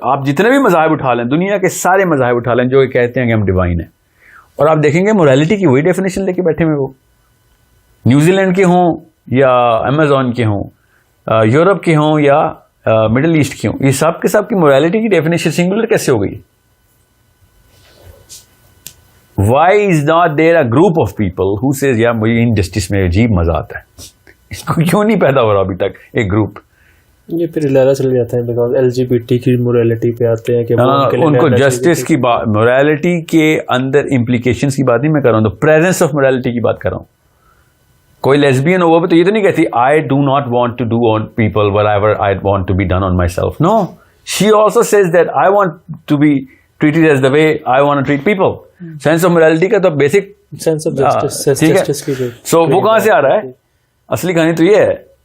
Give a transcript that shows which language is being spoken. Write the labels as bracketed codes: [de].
[ur] آپ جتنے بھی مذاہب اٹھا لیں, دنیا کے سارے مذاہب اٹھا لیں جو کہتے ہیں کہ ہم ڈیوائن ہیں, اور آپ دیکھیں گے موریلٹی کی وہی ڈیفینیشن لے کے بیٹھے ہوئے, وہ نیوزی لینڈ کے ہوں یا امیزون کے ہوں, یورپ کے ہوں یا مڈل ایسٹ کے ہوں, یہ سب کے سب کی موریلٹی کی ڈیفینیشن سنگولر کیسے ہو گئی؟ [en] why is not there a group of people who says [ur] یا مجھے انجسٹس میں عجیب مزہ آتا ہے, اس کو کیوں نہیں پیدا ہو رہا ابھی تک ایک گروپ؟ یہ پھر لہرا چل جاتا ہے بیکاز LGBT کی موریلٹی پہ آتے ہیں کہ ان کو جسٹس کی بات, موریلٹی کے اندر امپلیکیشنز کی بات نہیں میں کر رہا ہوں, تو پریزنس آف موریلٹی کی بات کر رہا ہوں. کوئی لیسبین ہو وہ تو یہ تو نہیں کہتی [en] I do not want to do on people whatever I want to be done on myself. No, she also says that I want to be treated as the way I want to treat people. Sense of morality کا تو basic sense of justice کی جو [ur] سو وہ کہاں سے آ رہا ہے؟ اصلی کہانی تو یہ ہے.